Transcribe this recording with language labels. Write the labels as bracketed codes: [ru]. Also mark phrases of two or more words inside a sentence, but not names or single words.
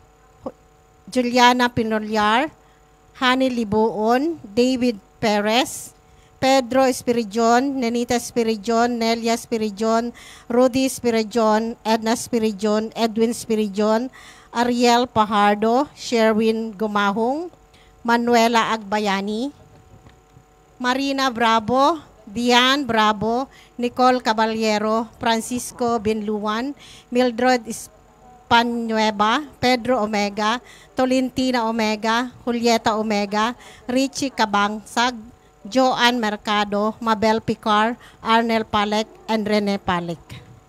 [en] Juliana Penoliar, Hani Libuon, David Perez, Pedro Espirijon, Nenita Espirijon, Nelia Espirijon, Rudy Espirijon, Edna Espirijon, Edwin Espirijon, Ariel Pajardo, Sherwin Gumahong, Manuela Agbayani, Marina Bravo, Diane Bravo, Nicole Caballero, Francisco Binluan, Mildred Espanueva, Pedro Omega, Tolentina Omega, Julieta Omega, Richie Cabangsag, Joanne Mercado, Mabel Picar, Arnel Palek, and Rene Palek.